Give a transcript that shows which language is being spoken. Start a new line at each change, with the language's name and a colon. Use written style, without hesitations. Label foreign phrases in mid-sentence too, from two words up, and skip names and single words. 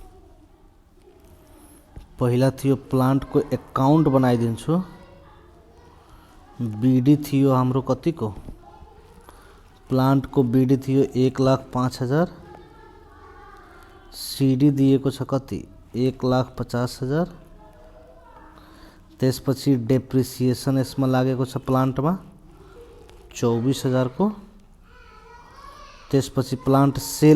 Nepali: पहिला थियो प्लांट को अकाउंट बनाइदिन्छु, बीडी थियो हाम्रो कति को, प्लांट को बीडी थियो 1,05,000, सीडी दिएको छ कति 1,50,000, त्यसपछि डेप्रिसिएसन यसमा लागेको छ प्लान्टमा 24,000 को, त्यसपछि
English: plant sale